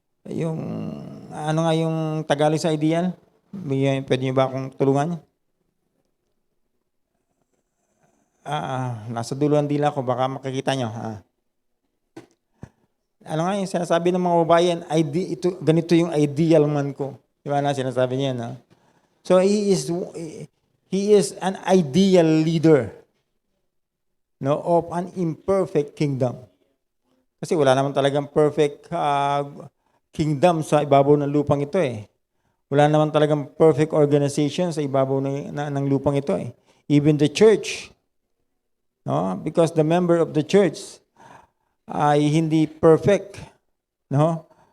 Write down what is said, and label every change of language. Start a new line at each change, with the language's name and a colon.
Filipino: Yung ano nga yung Tagalog sa ideal? Pwede niyo ba akong tulungan? Nasa dulo ang dila ko, baka makikita nyo. Ano nga yung sinasabi ng mga babayan, ganito yung ideal man ko. Di ba na sinasabi niya, no?
English: So he is an ideal leader, no, of an imperfect kingdom.
Filipino: Kasi wala naman talagang perfect kingdom sa ibabaw ng lupang ito eh. Wala naman talagang perfect organization sa ibabaw ng lupang ito eh.
English: Even the church, no? Because the member of the church
Filipino: ay hindi perfect,
English: no?